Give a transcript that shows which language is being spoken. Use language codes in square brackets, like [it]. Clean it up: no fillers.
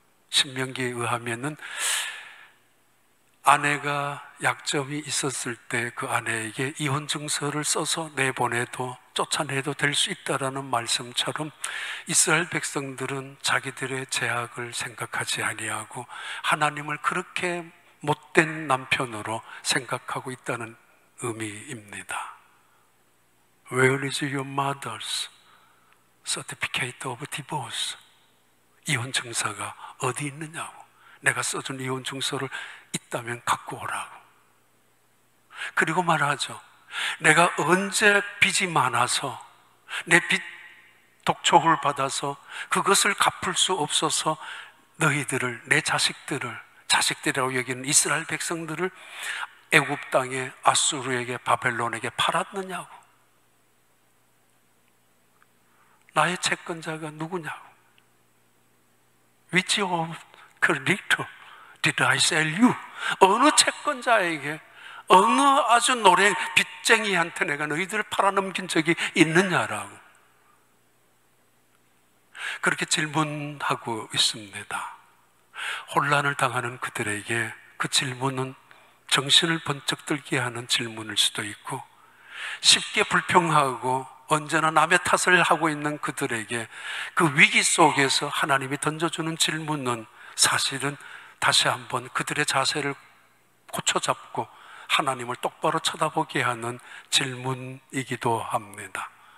[ko] 신명기에 의하면은 아내가 약점이 있었을 때 그 아내에게 이혼증서를 써서 내보내도 쫓아내도 될 수 있다라는 말씀처럼 이스라엘 백성들은 자기들의 죄악을 생각하지 아니하고 하나님을 그렇게 못된 남편으로 생각하고 있다는 의미입니다. [en] Where is your mother's certificate of divorce? [ko] 이혼 증서가 어디 있느냐고. 내가 써준 이혼 증서를 있다면 갖고 오라고. 그리고 말하죠. 내가 언제 빚이 많아서 내 빚 독촉을 받아서 그것을 갚을 수 없어서 너희들을, 내 자식들이라고 여기는 이스라엘 백성들을 애굽 땅에 아수르에게, 바벨론에게 팔았느냐고. 나의 채권자가 누구냐고. [en] Which of creditor did I sell you? [ko] 어느 채권자에게, 어느 아주 노랭 빚쟁이한테 내가 너희들을 팔아넘긴 적이 있느냐라고 그렇게 질문하고 있습니다. 혼란을 당하는 그들에게 그 질문은 정신을 번쩍 들게 하는 질문일 수도 있고, 쉽게 불평하고 언제나 남의 탓을 하고 있는 그들에게 그 위기 속에서 하나님이 던져주는 질문은 사실은 다시 한번 그들의 자세를 고쳐잡고 하나님을 똑바로 쳐다보게 하는 질문이기도 합니다.